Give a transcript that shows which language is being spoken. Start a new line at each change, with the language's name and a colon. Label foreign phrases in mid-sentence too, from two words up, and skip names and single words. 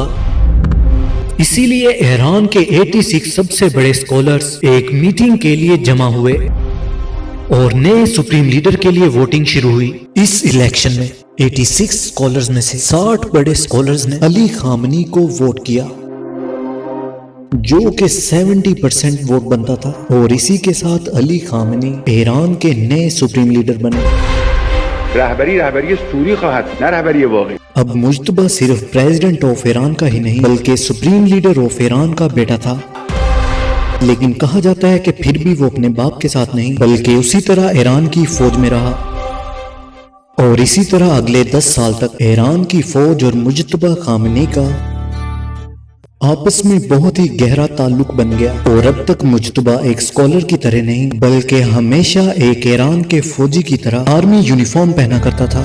Urdu: اسی لیے ایران کے 86 سب سے بڑے اسکالرز ایک میٹنگ کے لیے جمع ہوئے اور نئے
English: supreme leader
Urdu: کے لیے ووٹنگ شروع ہوئی۔ اس الیکشن میں 86 اسکالرز میں سے 60 بڑے اسکالرز نے علی خامنئی کو ووٹ کیا، جو کہ 70% ووٹ بنتا تھا، اور اسی کے ساتھ علی خامنئی ایران کے نئے
English: supreme leader
Urdu: بنے۔
Persian: رهبری سوری خواهد، نه رهبری واقعی.
Urdu: اب مجتبی صرف
English: President of Iran
Urdu: کا ہی نہیں بلکہ
English: Supreme Leader of Iran
Urdu: کا بیٹا تھا، لیکن کہا جاتا ہے کہ پھر بھی وہ اپنے باپ کے ساتھ نہیں بلکہ اسی طرح ایران کی فوج میں رہا، اور اسی طرح اگلے 10 سال تک ایران کی فوج اور مجتبی خامنئی کا آپس میں بہت ہی گہرا تعلق بن گیا، اور اب تک مجتبی ایک اسکالر کی طرح نہیں بلکہ ہمیشہ ایک ایران کے فوجی کی طرح
English: army uniform
Urdu: پہنا کرتا تھا۔